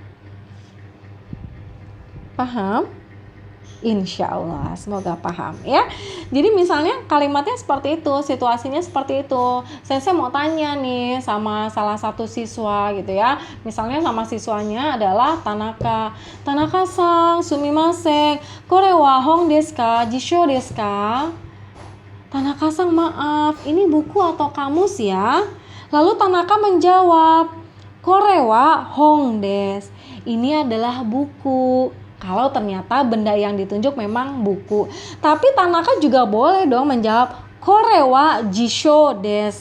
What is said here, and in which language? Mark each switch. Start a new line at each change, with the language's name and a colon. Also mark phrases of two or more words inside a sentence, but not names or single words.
Indonesian: Paham? Insya Allah, semoga paham ya. Jadi misalnya kalimatnya seperti itu, situasinya seperti itu. Saya mau tanya nih sama salah satu siswa gitu ya. Misalnya sama siswanya adalah Tanaka.
Japanese: 田中さん、すみません。これは本ですか? 辞書ですか? Tanaka-san,
Indonesian: maaf, ini buku atau kamus ya? Lalu Tanaka menjawab,
Japanese: これは本です.
Indonesian: Ini adalah buku. Kalau ternyata benda yang ditunjuk memang buku. Tapi Tanaka juga boleh dong menjawab,
Japanese: これは辞書です.